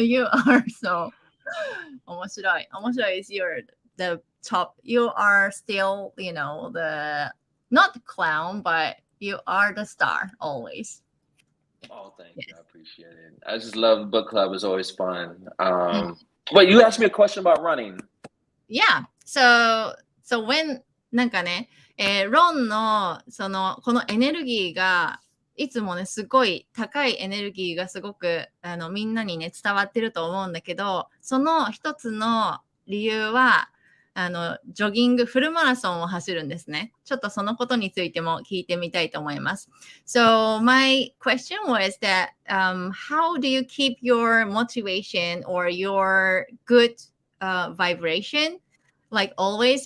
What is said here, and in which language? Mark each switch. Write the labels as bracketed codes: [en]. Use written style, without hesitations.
[en] You are so 面白い. 面白い is the top. You are still, the not the clown, but you are the star always. Oh, thank you. I appreciate it. I just love book club. It's always fun. Wait, you asked me a question about running. Yeah. So when [ja] なんかね、ロンのこのエネルギーがいつもねすごい高いエネルギーがすごくみんなにね伝わってると思うんだけど、その一つの理由はジョギングフルマラソンを走るんですね。ちょっとそのことについても聞いてみたいと思います。 [en] So my question was that how do you keep your motivation or your good vibration like always?